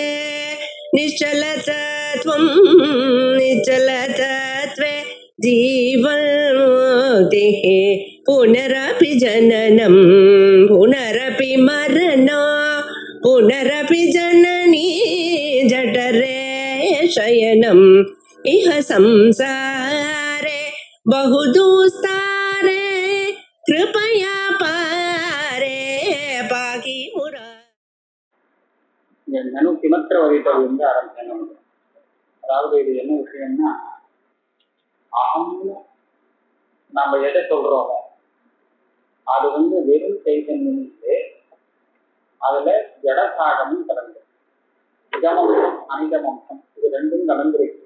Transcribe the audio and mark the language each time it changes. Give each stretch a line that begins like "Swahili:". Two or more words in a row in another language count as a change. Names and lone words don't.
Sanskrit: निश्चलतत्वं निश्चलतत्वे जीवन्मुक्तिः पुनरपि जननं पुनरपि मरणं पुनरपि जननी जठरे शयनम् इह संसारे बहुदुस्तारे कृपया पारे पाहि मुरा. ननु किमत्र
Tamil: வகைகள் வந்து ஆரம்பிக்கணும். அதாவது இது என்ன விஷயம்னா, அகம்னு நம்ம எதை சொல்றோமோ அது வந்து வெறும் சைதன்யம் இல்லை, அதுல ஜடசாகமும் கலந்து
Sanskrit: इदमंशम् अनिदमंशम्
Tamil: இது ரெண்டும் கலந்துருக்கு.